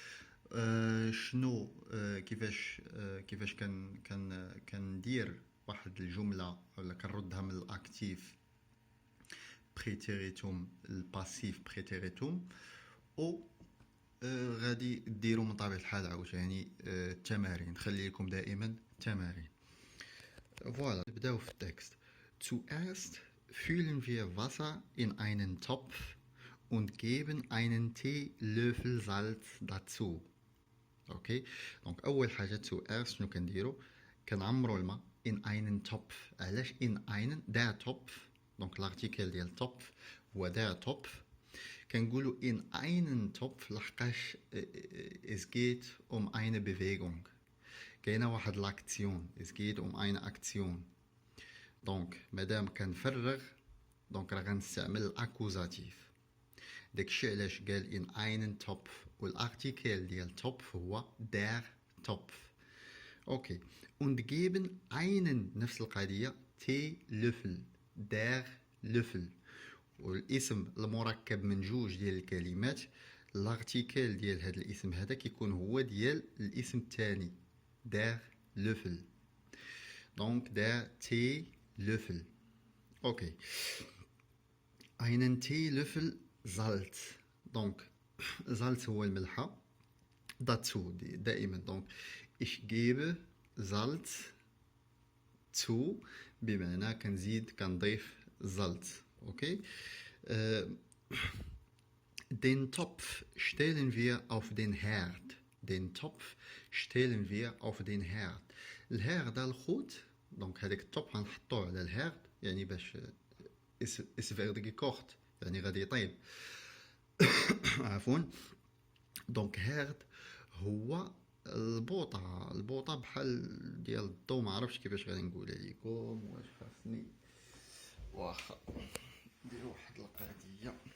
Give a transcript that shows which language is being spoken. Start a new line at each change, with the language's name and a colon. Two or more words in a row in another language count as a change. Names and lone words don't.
Arabic: شنو كيفاش كندير واحد الجمله ولا كنردها من
German: Aktiv Präteritum Passiv Präteritum.
Arabic: و غادي ديروا من طبيعة الحال عاوتاني التمارين، خلي لكم دائما تمارين. فوالا نبداو في التكست.
German: Zuerst füllen wir Wasser in einen Topf und geben einen Teelöffel Salz dazu.
Arabic: اوكي، دونك اول حاجه zuerst شنو كنديروا؟ كنعمروا الماء
German: in einen Topf.
Arabic: علاش
German: in einen der Topf؟
Arabic: دونك لارتيكل ديال Topf هو
German: der Topf.
Arabic: كنقولوا
German: in einen Topf
Arabic: لحقاش
German: es geht um eine Bewegung،
Arabic: كاينه واحد لاكسيون،
German: es geht um eine Aktion.
Arabic: دونك مادام كنفرغ دونك راه غنستعمل الاكوزاتيف. داكشي علاش قال
German: in einen Topf،
Arabic: والارتيكل ديال Topf هو
German: der Topf. اوكي، und geben einen
Arabic: نفس القضيه
German: Teelöffel der Löffel،
Arabic: والاسم المركب من جوج ديال الكلمات لارتيكل ديال هذا الاسم هذا كيكون هو ديال الاسم الثاني
German: der Löffel.
Arabic: دونك
German: der Teelöffel. اوكي، einen Teelöffel Salz.
Arabic: دونك Salz هو الملحة، dazu دائما. دونك
German: ich gebe Salz zu
Arabic: بمعنى كنزيد كنضيف Salz. اوكي.
German: Den Topf stellen wir auf den Herd. Den Topf stellen wir auf den Herd.
Arabic: الهيرد الخوت، دونك هذاك التوب غنحطوه على الهيرد يعني باش
German: es wird gekocht
Arabic: يعني غادي يطيب. عفوا. دونك هيرد هو البوطه بحال ديال الضو، ما عرفتش كيفاش غادي نقول لكم، واش خاصني واخا ندير واحد القضيه.